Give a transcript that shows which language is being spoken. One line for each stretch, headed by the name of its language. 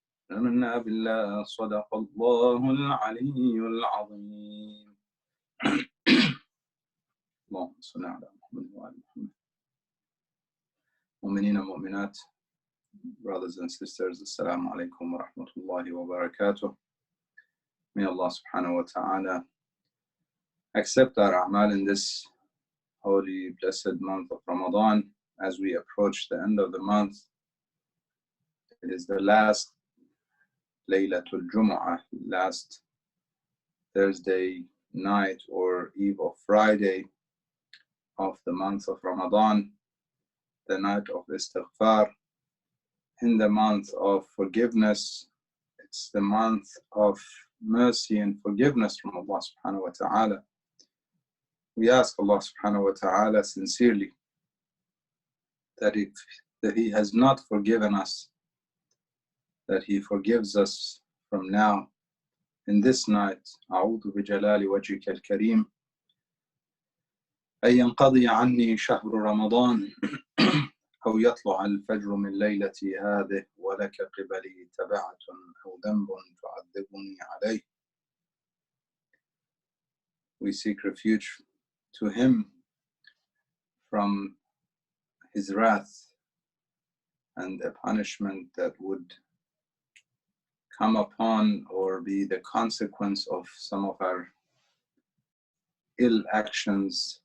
Arabic: آمنا بالله. صدق الله العلي العظيم. اللهم صل على محمد وعلى محمد. مؤمنين ومؤمنات,
English: brothers and sisters,
Arabic: assalamu alaikum wa rahmatullahi wa barakatuh.
English: May Allah subhanahu wa ta'ala accept our a'mal in this holy, blessed month of Ramadan. As we approach the end of the month, it is the last Laylatul Jumu'ah, last Thursday night or eve of Friday of the month of Ramadan, the night of istighfar, in the month of forgiveness. It's the month of mercy and forgiveness from Allah subhanahu wa ta'ala. We ask Allah subhanahu wa ta'ala sincerely that He has not forgiven us, that He forgives us from now in this night.
Arabic: أعوذ بجلال وجهك الكريم أن ينقضي عني شهر رمضان أو يطلع الفجر من ليلتي هذه ولك قبلي تبعة أو ذنب تعذبني عليه.
English: We seek refuge to Him from His wrath and the punishment that would come upon or be the consequence of some of our ill actions.